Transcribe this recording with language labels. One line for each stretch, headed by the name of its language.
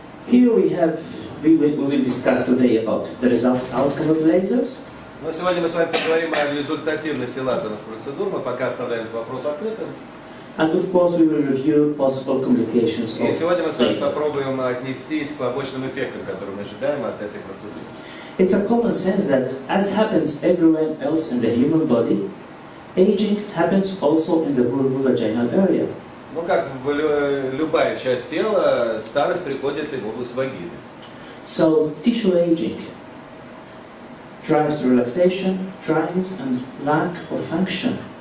English: Here we will discuss today about the results outcome of lasers.
Russian: Но сегодня мы с вами поговорим о результативности лазерных процедур, мы пока оставляем этот вопрос открытым.
English: And of course we will review possible complications of
Russian: И сегодня мы с вами
English: laser.
Russian: попробуем отнестись к побочным эффектам, которые мы ожидаем от этой процедуры.
English: It's a common sense that, as happens everywhere else in the human body, aging happens also in the vulvovaginal area.
Russian: Ну, как любая часть тела, старость приходит и в область вагины.
English: So, tissue aging drives relaxation, dryness and lack of function.